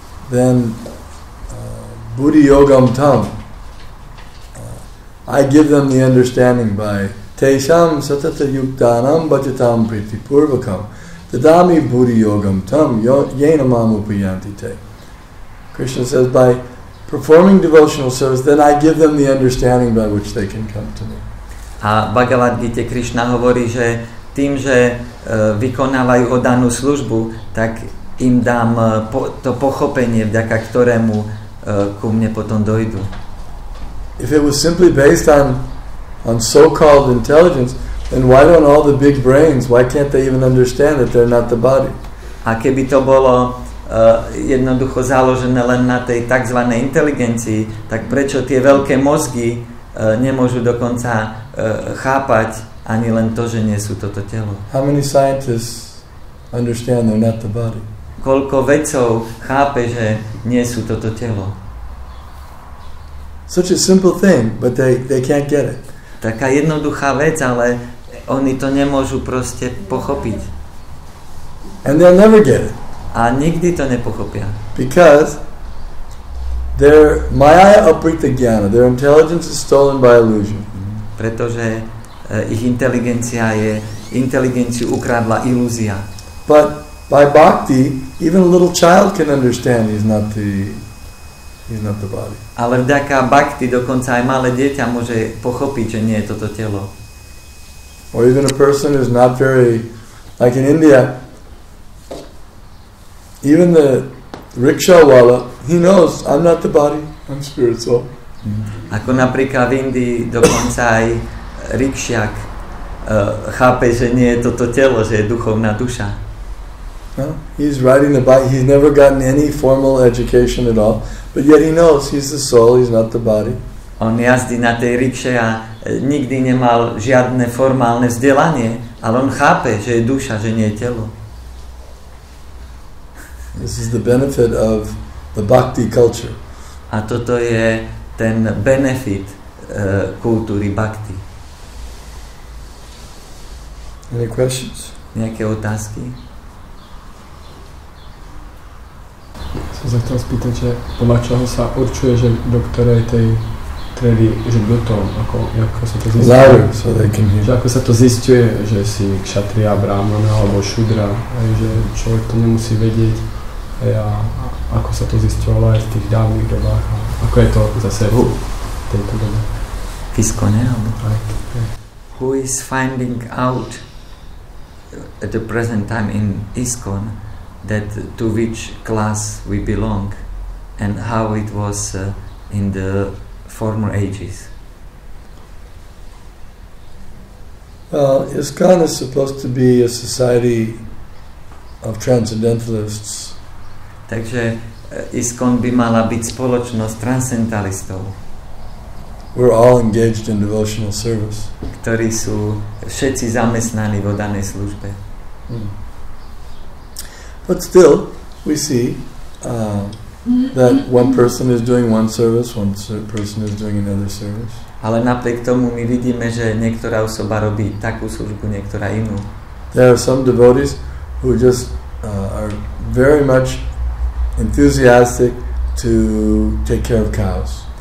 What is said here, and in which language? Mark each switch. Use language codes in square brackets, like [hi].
[sa] then buddhi yogam tam, [en] I give them the understanding by [sa] tesham satata yuktanam bhajatam priti purvakam dadami buddhi yogam tam yena mam upayanti te. [en] Krishna says, by performing devotional service, then I give them the understanding by which they can come to me. [sk] A v Bhagavad Gita Krishna hovorí, že tým, že vykonávajú oddanú službu, tak im dám to pochopenie, vďaka ktorému ku mne potom dojdu. [en] If it was simply based on so-called intelligence, then why don't all the big brains, why can't they even understand that they're not the body? [sk] A keby to bolo jednoducho založené len na tej tzv. Inteligencii, tak prečo tie veľké mozgy nemôžu dokonca chápať ani len to, že nie sú toto telo? [en] How many scientists understand they're not the body? [sk] Koľko vedcov chápe, že nie sú toto telo? [en] Such a simple thing, but they can't get it. [sk] Taká jednoduchá vec, ale oni to nemôžu proste pochopiť. [en] And they'll never get it. [sk] A nikdy to nepochopia. [en] Because their [sa] maya aprita jnana, [en] their intelligence is stolen by illusion. [sk] Pretože ich inteligenciu ukradla ilúzia. [en] But by bhakti, even a little child can understand he's not the body. [sk] Ale vďaka bhakti dokonca aj malé dieťa môže pochopiť, že nie je toto telo. [en] Or even a person who's not very, like in India, even the rickshaw wala, he knows I'm not the body, I'm spiritual. [sk] Ako napríklad v Indii dokonca aj rikšiak chápe, že nie je toto telo, že je duchovná duša. [en] No? He's riding the bike, he's never gotten any formal education at all, but yet he knows he's the soul, he's not the body. [sk] On jazdí na tej rikše a nikdy nemal žiadne formálne vzdelanie, ale on chápe, že je duša, že nie je telo. [en] This is the benefit of the bhakti culture. [sk] A toto je ten benefit kultúry bhakti. [en] Any questions? [sk] Nejaké otázky? Som sa chcel spýtať, že podľa čoho sa určuje, že do ktorej tej triedy, že kto to, ako sa to zistuje? [en] Louder, so they can hear. [sk] Že ako sa to zistuje, že si kshatriya, brahmana alebo šudra, že človek to nemusí vedieť. A ako sa to zisťovalo aj v tých dávnych dobách. Ako je to zase v tejto dobe? V Iskone, alebo? Aj. [en] Who is finding out at the present time in ISKCON that to which class we belong and how it was in the former ages? Well, ISKCON is supposed to be a society of transcendentalists. [sk] Takže ISKCON by mala byť spoločnosť transcendentalistov. [en] We're all engaged in devotional service. [sk] Ktorí sú všetci zamestnaní v oddanej službe. [en] But still, we see that one person is doing one service, one person is doing another service. [sk] Ale napriek tomu my vidíme, že niektorá osoba robí takú službu, niektorá inú. [en] There are some devotees who just are very much enthusiastic to take care of cows.